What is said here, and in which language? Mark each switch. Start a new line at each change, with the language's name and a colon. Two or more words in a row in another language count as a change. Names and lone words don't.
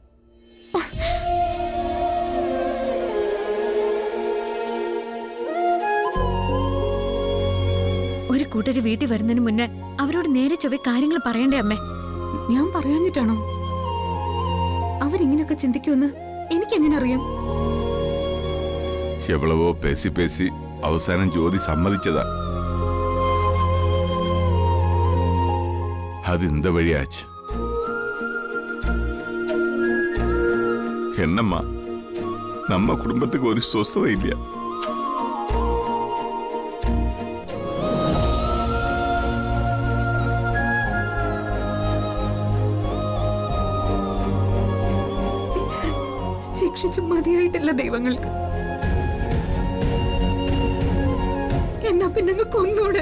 Malayalam: ഒരു കൂട്ടര് വീട്ടിൽ വരുന്നതിന് മുന്നേ അവരോട് നേരെ ചൊവ്വെ കാര്യങ്ങൾ പറയണ്ടേ അമ്മേ? ഞാൻ പറയാഞ്ഞിട്ടാണോ? അവരിങ്ങനെയൊക്കെ ചിന്തിക്കുമെന്ന് എനിക്കെങ്ങനെ അറിയാം?
Tamil: எவ்வளவோ பேசி பேசி
Malayalam: അവസാനം ജ്യോതി സമ്മതിച്ചതാ.
Tamil: அது இந்த வழியாச்சு. என்னம்மா நம்ம குடும்பத்துக்கு ஒரு சொசதை இல்லையா?
Malayalam: ശിക്ഷിച്ചു മതിയായിട്ടില്ല ദൈവങ്ങൾക്ക്. എന്നാ പിന്നെ കൊന്നൂടെ?